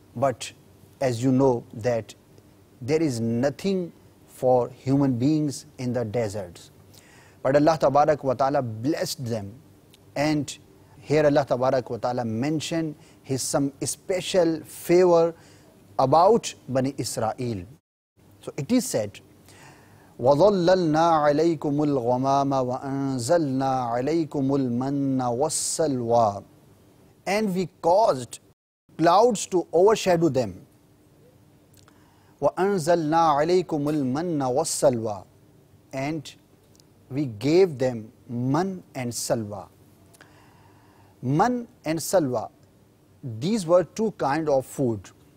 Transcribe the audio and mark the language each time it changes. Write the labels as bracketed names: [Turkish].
[English] But as you know that there is nothing for human beings in the deserts. But Allah Tabarak wa Ta'ala blessed them. And here Allah Tabarak wa Ta'ala mentioned his some special favor about Bani Israel. So it is said, [Arabic] وَظَلَّلْنَا عَلَيْكُمُ الْغَمَامَ وَأَنزَلْنَا عَلَيْكُمُ الْمَنَّ وَالسَّلْوَى. [English] And we caused clouds to overshadow them. [Arabic] وَأَنزَلْنَا عَلَيْكُمُ الْمَنَّ وَالسَّلْوَى, [English] and we gave them man and salwa. Man and salwa, these were two kinds of food.